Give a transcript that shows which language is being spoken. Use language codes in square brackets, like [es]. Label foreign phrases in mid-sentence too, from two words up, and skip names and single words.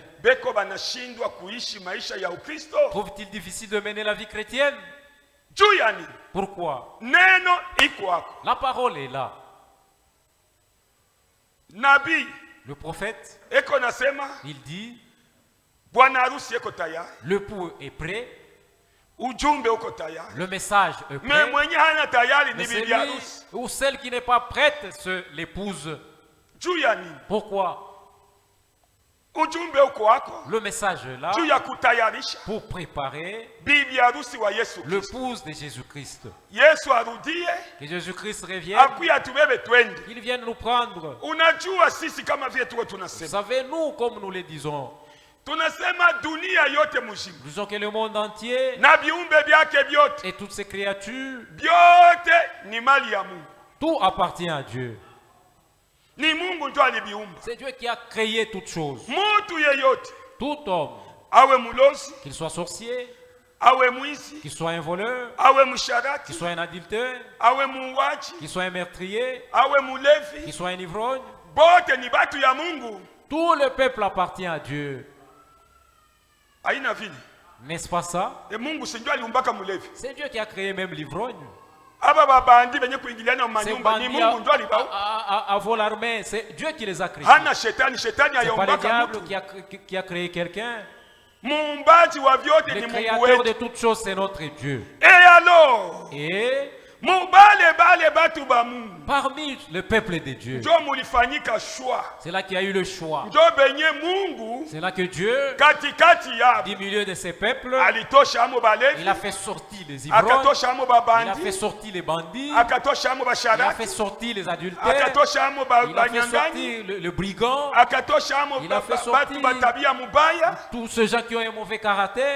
[sw] beko banashindwa kuishi maisha ya Ukristo? [fr] Trouve-t-il difficile de mener la vie chrétienne? [sw] Juu ya nini? [fr] Pourquoi? [sw] Neno iko hapo. [fr] La parole est là. [sw] Nabii, [fr] le prophète, [sw] eko nasema, [fr] il dit, [sw] bwana harusi eko tayari. [fr] L'époux est prêt. [sw] Ujumbe uko tayari. [fr] Le message est prêt. [sw] Mais mwenye hana tayari ni bibi [fr] celui [sw] harusi. [fr] ou celle qui n'est pas prête, c'est l'épouse. [sw] Juu ya nini? [fr] Pourquoi? [sw] Ujumbe uko wako. [fr] Le message est là. [sw] Juu ya kutayarisha. [fr] Pour préparer [sw] bibi harusi wa Yesu Kristo. [fr] L'épouse de Jésus-Christ. [sw] Yesu arudie. [fr] Que Jésus-Christ revienne. [sw] Akuya tubebe twende. [fr] Qu'il vienne nous prendre. [sw] Unajua sisi kama vile tuwe tunasema. [fr] Vous savez, nous, comme nous le disons, [sw] tunasema dunia yote mzima. [fr] Nous disons que le monde entier [sw] na viumbe vyake vyote [fr] et toutes ces créatures [sw] vyote ni mali ya Mungu. [fr] Tout appartient à Dieu. [sw] Ni Mungu ndio aliviumba. [fr] C'est Dieu qui a créé toutes choses. [sw] Mtu yeyote, [fr] tout homme, [sw] awe mulozi, [fr] qu'il soit sorcier, [sw] awe mwizi, [fr] qu'il soit un voleur, [sw] awe msharati, [fr] qu'il soit un adultère, [sw] awe muuaji, [fr] qu'il soit un meurtrier, [sw] awe mulevi, [fr] qu'il soit un ivrogne, [sw] bote ni batu ya Mungu. [fr] Tout le peuple appartient à Dieu. [sw] Haina vile. [fr] N'est-ce pas ça? [sw] E Mungu si ndio aliumbaka mulevi. [fr] C'est Dieu qui a créé même l'ivrogne. [sw] Aba babandi benye kuingiliana mu manyumba ni Mungu ndio alibao. [fr] À vol armé, c'est Dieu qui les a créés. [sw] Hana shetani, shetani [fr] C'est [sw] ayaumbaka [fr] pas le [sw] mtu. [fr] diable qui a créé quelqu'un. [sw] Muumbaji wa vyote [fr] Le [sw] ni Mungu [fr] créateur [sw] wetu. [fr] de toutes choses, c'est notre Dieu. Et alors? Et Parmi le peuple de Dieu, c'est là qu'il y a eu le choix. C'est là que Dieu, du milieu de ces peuples, il a fait sortir les ivrognes, il a fait sortir les bandits, il a fait sortir les adultères, il a fait sortir le brigand, il a fait sortir tous ceux gens qui ont un mauvais caractère.